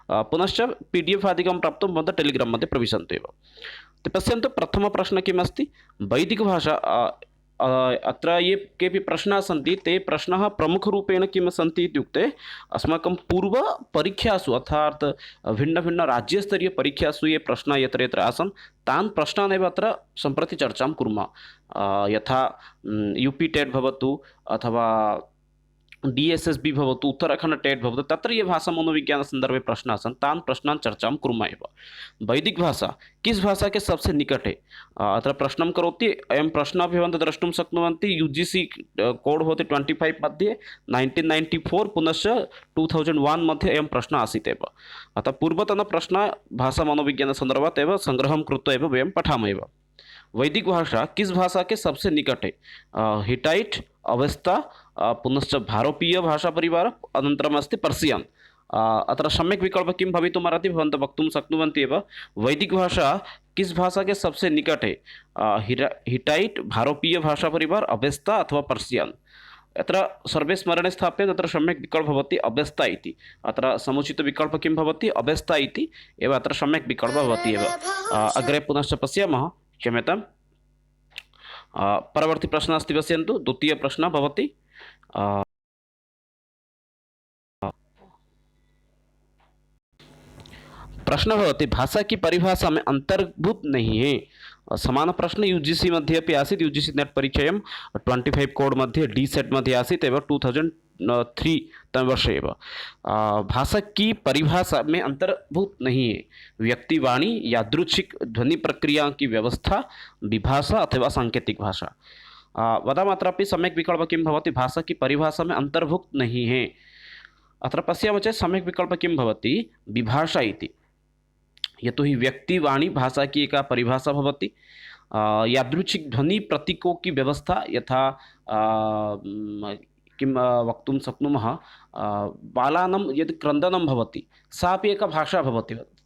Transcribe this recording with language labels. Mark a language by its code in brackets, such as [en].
[sa] पुनश्च PDF आदिकं प्राप्तुं भवन्तः टेलिग्राम् मध्ये प्रविशन्तु एव। पश्यन्तु प्रथमप्रश्नः किम् अस्ति, वैदिकभाषा अत्र ये केऽपि प्रश्नाः सन्ति ते प्रश्नाः प्रमुखरूपेण किं सन्ति इत्युक्ते अस्माकं पूर्वपरीक्षासु अर्थात् भिन्नभिन्नराज्यस्तरीयपरीक्षासु ये प्रश्नाः यत्र यत्र आसन् तान् प्रश्नानेव अत्र सम्प्रति चर्चां कुर्मः। यथा UP टेट् भवतु अथवा DSSB भवतु, उत्तराखण्ड टेट् भवतु, तत्र ये भाषामनोविज्ञानसन्दर्भे प्रश्नाः सन्ति तान् प्रश्नान् चर्चां कुर्मः एव। [hi] वैदिक भाषा किस भाषा के सबसे निकट है? [sa] अत्र प्रश्नं करोति, अयं प्रश्नः अपि भवन्तः द्रष्टुं शक्नुवन्ति। UGC कोड् भवति 25 मध्ये 1994 पुनश्च 2001 मध्ये अयं प्रश्नः आसीत् एव। अतः पूर्वतनप्रश्नः भाषामनोविज्ञानसन्दर्भात् एव सङ्ग्रहं कृत्वा एव वयं पठामः एव। [hi] वैदिक भाषा किस भाषा के सबसे निकट है? [sa] हिटाइट, अवेस्ता, पुनश्च भारोपीय भाषा परिवार, अनन्तरम् अस्ति पर्सियन्। अत्र सम्यक् विकल्पः किं भवितुमर्हति भवन्तः वक्तुं शक्नुवन्ति एव। [hi] वैदिक भाषा किस भाषा के सबसे निकट है? [sa] हिटाइट, भारोपीय भाषा परिवार, अवेस्ता अथवा पर्सियन्। अत्र सर्वे स्मरणे स्थाप्य तत्र सम्यक् विकल्पः भवति अवेस्ता इति। अत्र समुचितविकल्पः किं भवति? अवेस्ता इति एव अत्र सम्यक् विकल्पः भवति एव। अग्रे पुनश्च पश्यामः, क्षम्यताम्। परवर्ती प्रश्नः अस्ति, पश्यन्तु द्वितीयप्रश्नः भवति। प्रश्न भवति [hi] भाषा की परिभाषा में अंतर्भूत नहीं है। [sa] समान प्रश्न UGC मध्ये अपि आसीत्। UGC नेट परीक्षायां 25 कोड मध्ये D सेट मध्ये आसीत् एव 2003 तमे वर्षे एव। [hi] भाषा की परिभाषा में अंतर्भूत नहीं है व्यक्ति, वाणी, यादृच्छिक ध्वनि प्रक्रिया की व्यवस्था, विभाषा अथवा सांकेतिक भाषा। [sa] वदामः अत्रापि सम्यक् विकल्पः किं भवति? [hi] भाषा की परिभाषा में अंतर्भुक्त नहीं है। [sa] अत्र पश्यामः चेत् सम्यक् विकल्पः किं भवति? विभाषा इति। यतोहि व्यक्ति, वाणी, भाषा की एका परिभाषा भवति। [hi] यादृच्छिक ध्वनि प्रतीकों की व्यवस्था, [sa] यथा किं वक्तुं शक्नुमः, बालानां यद् क्रन्दनं भवति सा अपि एका भाषा भवति।